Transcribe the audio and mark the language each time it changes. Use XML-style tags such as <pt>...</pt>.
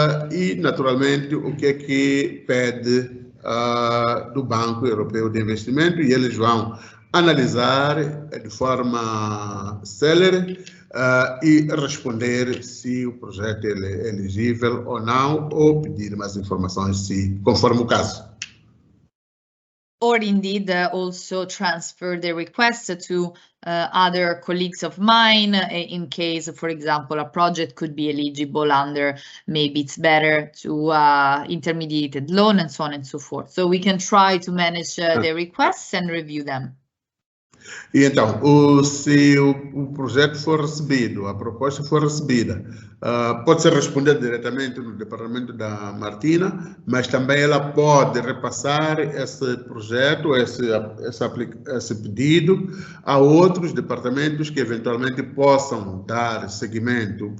<pt>e, naturalmente, o que é que pede do Banco Europeu de Investimento, e eles vão analisar de forma célere e responder se o projeto é elegível ou não, ou pedir mais informações, conforme o caso.</pt> <en>Or indeed also transfer the request to other colleagues of mine in case, for example, a project could be eligible under, maybe it's better to intermediated loan and so on and so forth. So we can try to manage the requests and review them.</en> <pt>E então, se o projeto for recebido, a proposta for recebida, pode ser respondida diretamente no departamento da Martina, mas também ela pode repassar esse projeto, esse pedido a outros departamentos que eventualmente possam dar seguimento.</pt>